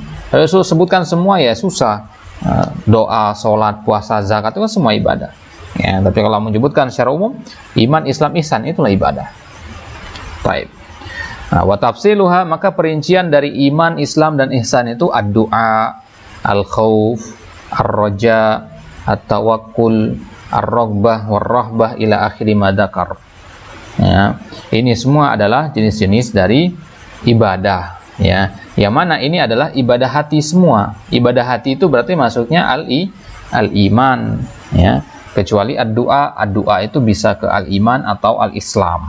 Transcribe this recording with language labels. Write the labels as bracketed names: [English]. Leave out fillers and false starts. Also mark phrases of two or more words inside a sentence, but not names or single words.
[Indonesian] Kalau sebutkan semua, ya susah. Doa, sholat, puasa, zakat, itu kan semua ibadah. Ya, tapi kalau menyebutkan secara umum, iman, Islam, ihsan, itulah ibadah. Baik. Nah, [Arabic] وتفصيلها, [Indonesian] maka perincian dari iman, Islam, dan ihsan itu [Arabic] الدعاء، الخوف، الرجاء, التوكل، الرغبة, والرهبة، إلى آخر ما ذكر. [Indonesian] Ya, ini semua adalah jenis-jenis dari ibadah, ya. Yang mana ini adalah ibadah hati semua. Ibadah hati itu berarti masuknya al-iman, ya. Kecuali ad-du'a itu bisa ke al-iman atau al-islam.